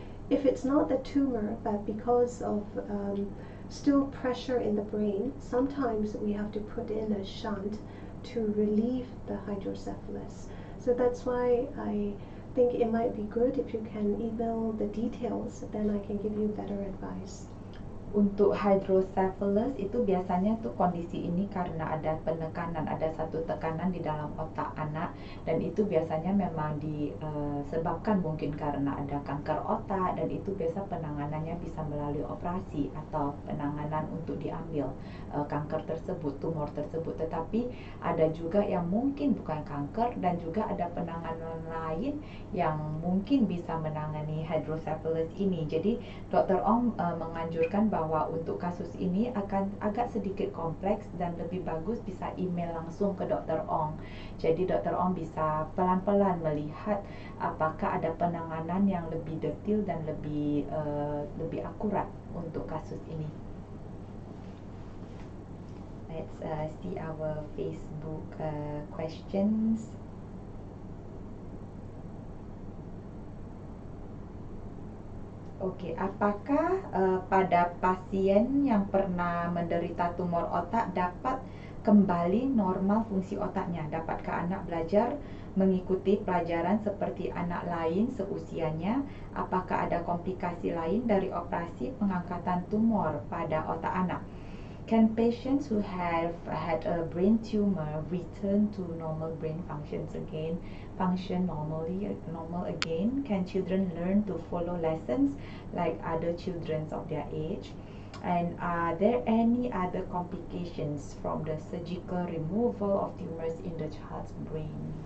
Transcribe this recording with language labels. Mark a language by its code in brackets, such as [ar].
[en] If it's not the tumor, but because of still pressure in the brain, sometimes we have to put in a shunt to relieve the hydrocephalus. So that's why I think it might be good if you can email the details, then I can give you better advice. [id] Untuk hydrocephalus itu biasanya tuh kondisi ini karena ada penekanan, ada satu tekanan di dalam otak anak, dan itu biasanya memang disebabkan mungkin karena ada kanker otak, dan itu biasa penanganannya bisa melalui operasi atau penanganan untuk diambil kanker tersebut, tumor tersebut. Tetapi ada juga yang mungkin bukan kanker, dan juga ada penanganan lain yang mungkin bisa menangani hydrocephalus ini. Jadi Dr. Ong menganjurkan bahwa untuk kasus ini akan agak sedikit kompleks dan lebih bagus bisa email langsung ke Dr. Ong. Jadi Dr. Ong bisa pelan-pelan melihat apakah ada penanganan yang lebih detail dan lebih akurat untuk kasus ini. [en] Let's see our Facebook questions. [id] Oke, apakah pada pasien yang pernah menderita tumor otak dapat kembali normal fungsi otaknya? Dapatkah anak belajar mengikuti pelajaran seperti anak lain seusianya? Apakah ada komplikasi lain dari operasi pengangkatan tumor pada otak anak? [en] Can patients who have had a brain tumor return to normal brain functions again, function normal again? Can children learn to follow lessons like other children of their age? And are there any other complications from the surgical removal of tumors in the child's brain?